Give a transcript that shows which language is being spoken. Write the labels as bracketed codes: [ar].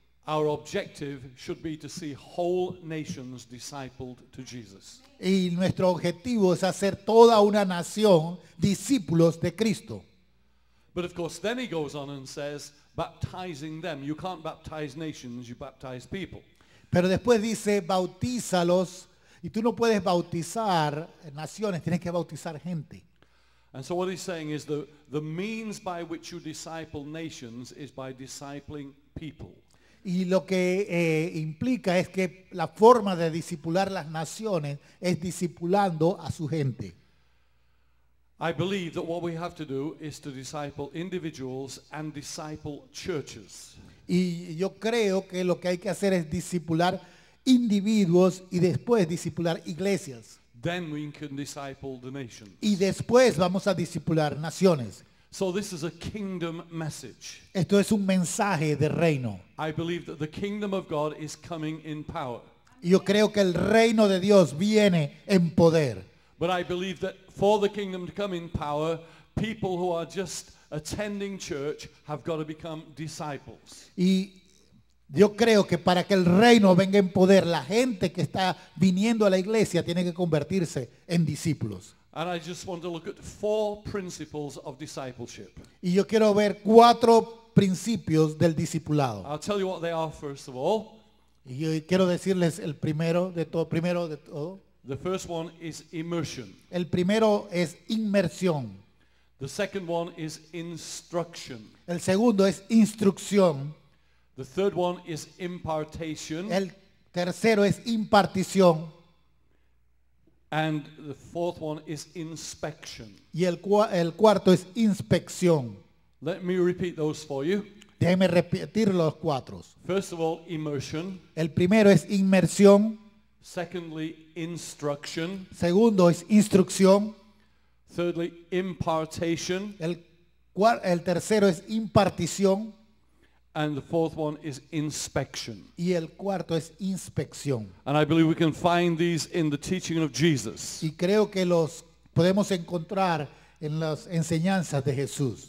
[en] Our objective should be to see whole nations discipled to Jesus. [es] Y nuestro objetivo es hacer toda una nación discípulos de Cristo. [en] But of course, then he goes on and says, baptizing them. You can't baptize nations, you baptize people. [es] Pero después dice: bautízalos. Y tú no puedes bautizar naciones, tienes que bautizar gente. [en] And so what he's saying is the means by which you disciple nations is by discipling people. [es] Y lo que implica es que la forma de discipular las naciones es discipulando a su gente. [en] I believe that what we have to do is to disciple individuals and disciple churches. [es] Y yo creo que lo que hay que hacer es discipular individuos y después discipular iglesias. [en] Then we can disciple the nations. [es] Y después vamos a discipular naciones. [en] So this is a kingdom message. [es] Esto es un mensaje de reino. [en] I believe that the kingdom of God is coming in power. [es] Y yo creo que el reino de Dios viene en poder. [en] But I believe that for the kingdom to come in power, people who are just attending church have got to become disciples. [es] Y yo creo que para que el reino venga en poder, la gente que está viniendo a la iglesia tiene que convertirse en discípulos. [en] And I just want to look at 4 principles of discipleship. [es] Y yo quiero ver 4 principios del discipulado. [en] I'll tell you what they are first of all. [es] Y yo quiero decirles el primero de todo. [en] The first one is immersion. [es] El primero es inmersión. [en] The second one is instruction. [es] El segundo es instrucción. [en] The third one is impartation. [es] El tercero es impartición. [en] And the fourth one is inspection. [es] Y el cuarto es inspección. [en] Let me repeat those for you. [es] Déjenme repetir los 4. [en] First of all, immersion. [es] El primero es inmersión. [en] Secondly, instruction. [es] Segundo es instrucción. [en] Thirdly, impartation. [es] El tercero es impartición. [en] And the fourth one is inspection. [es] Y el cuarto es inspección. [en] And I believe we can find these in the teaching of Jesus. [es] Y creo que los podemos encontrar en las enseñanzas de Jesús.